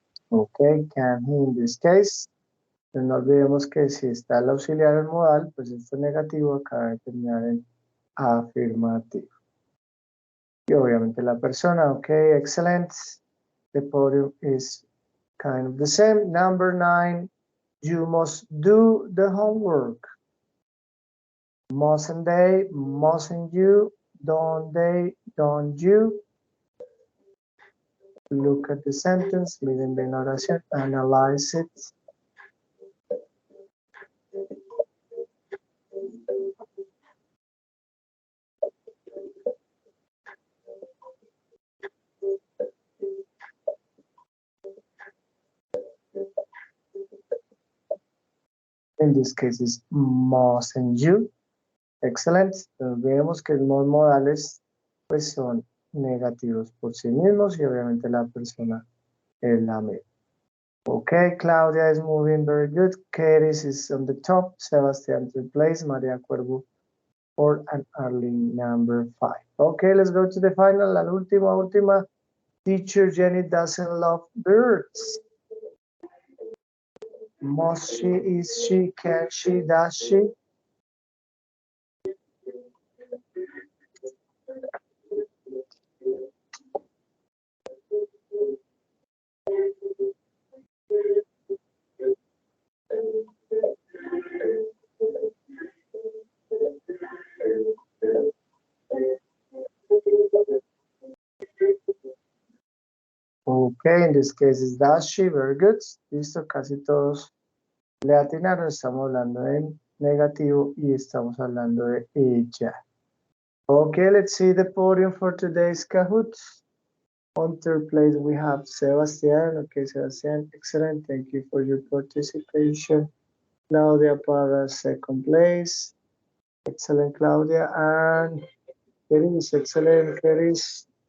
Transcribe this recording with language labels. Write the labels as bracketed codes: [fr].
[en] Okay, can he in this case? [es] Pero no olvidemos que si está el auxiliar en modal, pues este negativo acaba de terminar en afirmativo. Y obviamente la persona, [en] okay, excellent. The podium is kind of the same. Number 9, you must do the homework. Mustn't they? Mustn't you? Don't they? Don't you? Look at the sentence, [es] miren bien la oración, [en] analyze it. In this case is mustn't you. Excellent. [es] Entonces vemos que los modales pues son negativos por sí mismos y obviamente la persona es la misma. [en] Okay, Claudia is moving very good. Katie is on the top. Sebastian third place. Maria Cuervo fourth and Arlene number 5. Okay, let's go to the final. [es] La última. [en] Teacher Jenny doesn't love birds. Must she? Is she? Can she? Does she? Okay, in this case is does she, very good. [es] Listo, casi todos le atinaron. Estamos hablando en negativo y estamos hablando de ella. [en] Okay, let's see the podium for today's Kahoot. On third place we have Sebastian. Okay, Sebastian, excellent. Thank you for your participation. Claudia para second place. Excellent, Claudia. And Keris, excellent, Keris.